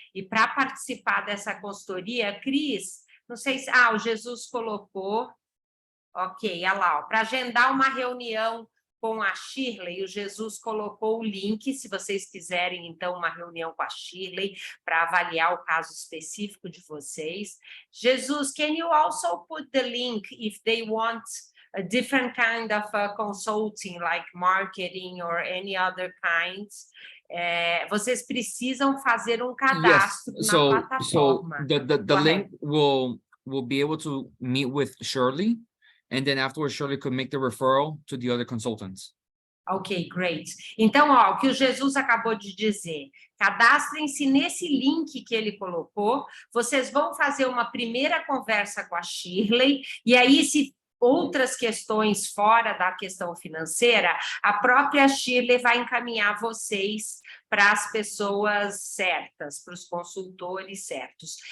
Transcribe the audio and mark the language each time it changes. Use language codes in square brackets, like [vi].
[pt] E para participar dessa consultoria, Cris, não sei se... o Jesus colocou... Ok, olha lá, para agendar uma reunião com a Shirley, o Jesus colocou o link, se vocês quiserem, então, uma reunião com a Shirley para avaliar o caso específico de vocês. [en] Jesus, can you also put the link if they want a different kind of consulting, like marketing or any other kinds? [pt] Vocês precisam fazer um cadastro na plataforma. [en] So the link will be able to meet with Shirley, and then afterwards Shirley could make the referral to the other consultants. Ok, great. [pt] Então, o que o Jesus acabou de dizer, cadastrem-se nesse link que ele colocou, vocês vão fazer uma primeira conversa com a Shirley, e aí, se outras questões fora da questão financeira, a própria Shirley vai encaminhar vocês para as pessoas certas, para os consultores certos.